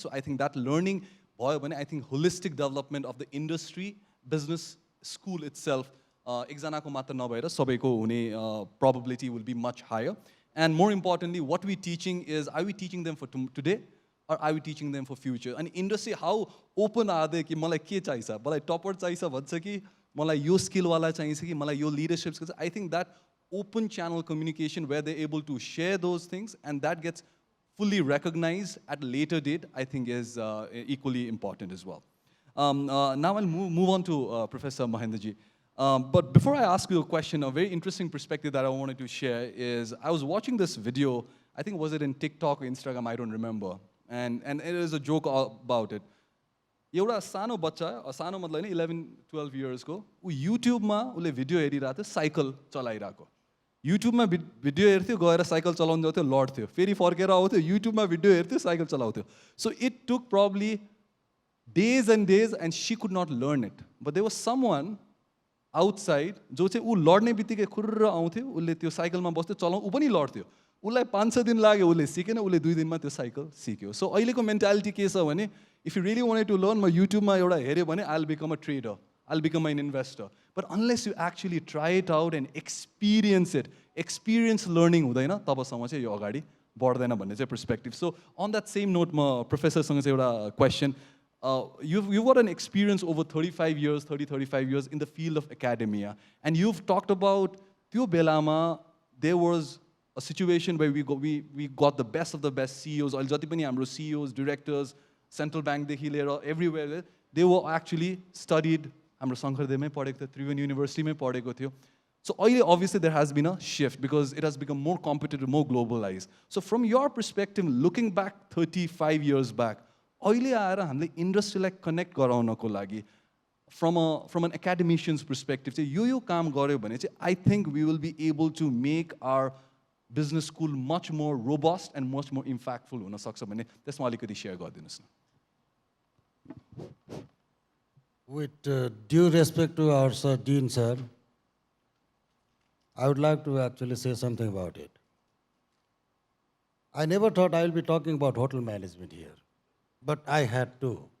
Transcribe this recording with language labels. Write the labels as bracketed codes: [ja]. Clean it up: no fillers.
[en] So I think that learning, I think holistic development of the industry, business, school itself, [ne] एकजनाको मात्र नभएर सबैको हुने [en] probability will be much higher. And more importantly, what we're teaching is, are we teaching them for today? Or are we teaching them for future? And industry, how open are they? [ne] कि मलाई के चाहिन्छ? मलाई topper चाहिन्छ भन्छ कि मलाई यो skill वाला चाहिन्छ कि मलाई यो leadership skills. [en] I think that open channel communication where they're able to share those things and that gets fully recognized at a later date, I think is equally important as well. Now I'll move on to Professor Mahendra ji. But before I ask you a question, a very interesting perspective that I wanted to share is I was watching this video, I think was it in TikTok or Instagram, I don't remember. And it is a joke about it. [ne] एउटा सानो बच्चा सानो मतलब नि 11-12 इयर्सको ऊ युट्युबमा उसले video हेरिरहेको थियो साइकल चलाइरहेको युट्युबमा भिडियो हेर्थ्यो गएर साइकल चलाउनु जान्थ्यो लड्थ्यो फेरि फर्केर आउँथ्यो युट्युबमा भिडियो हेर्थ्यो साइकल चलाउँथ्यो [en] So it took probably days and she could not learn it. But there was someone outside [ne] जो चाहिँ ऊ लड्ने बित्तिकै खुर्र आउँथ्यो उसले त्यो साइकलमा बस्थ्यो चलाउँ ऊ पनि लड्थ्यो उसलाई 5-6 दिन लाग्यो उसले सिकेन उसले 2 दिनमा त्यो साइकल सिक्यो सो अहिलेको मेन्टालिटी के छ भने [en] if you really wanted to learn [ne] म युट्युबमा एउटा हेऱ्यो भने [en] I will become a trader I will become an investor but unless you actually try it out and experience learning [ne] हुँदैन तबसम्म चाहिँ यो अगाडि बढ्दैन भन्ने चाहिँ perspective [en] so on that same note [ne] म प्रोफेसरसँग चाहिँ एउटा question [en] you've got an experience over 35 years in the field of academia. And you've talked about, [ne] Tyo Belama, [en] there was a situation where we got the best of the best CEOs, CEOs, directors, central bank, everywhere. They were actually studied, Shanker Dev Campus, Tribhuvan University. So obviously there has been a shift because it has become more competitive, more globalized. So from your perspective, looking back 35 years back, [ne] अहिले आएर हामीले इन्डस्ट्रीलाई connect गराउनको लागि [en] from an academician's perspective [ne] चाहिँ यो काम गऱ्यो भने चाहिँ [en] I think we will be able to make our business school much more robust and much more impactful [ne] हुनसक्छ भने त्यसमा अलिकति सेयर गरिदिनुहोस् न [en] With due respect to our Sir Dean sir, I would like to actually say something about it. I never thought I will be talking about hotel management here. But I had to.